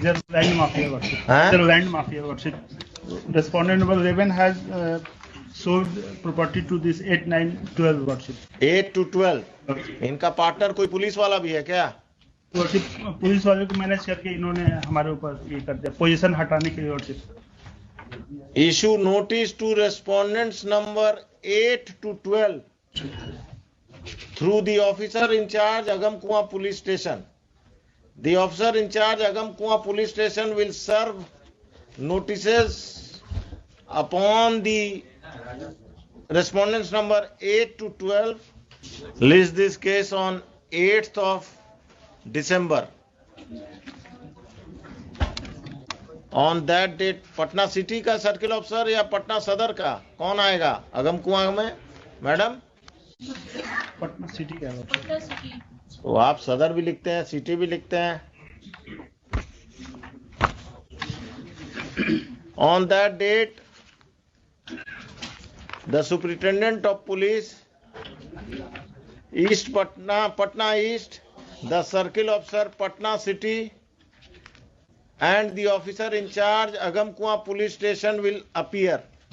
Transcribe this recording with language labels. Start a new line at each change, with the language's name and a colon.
English: Land mafia worship respondent number 11 has sold property to this 8, 9, 12 worship.
Hindi: 8 to 12 इनका partner कोई police वाला भी है क्या? वर्शिप पुलिस वाले को मैनेज करके इन्होंने हमारे ऊपर ये कर दिया, पोजीशन हटाने के लिए।
English: Worship issue notice to respondents number 8 to 12 through the officer in charge Agamkuwa police station. The officer in charge Agamkuwa police station will serve notices upon the respondents number 8 to 12. List this case on 8th of December. On that date,
Hindi: Patna city का circle officer या पटना सदर का कौन आएगा अगमकुआं में?
English: madam
Hindi: Patna city का है। तो आप सदर भी लिखते हैं, सिटी भी लिखते हैं।
English: On that date, the superintendent of police, East Patna East, the circle officer Patna City, and the officer in charge Agamkuwa police station will appear.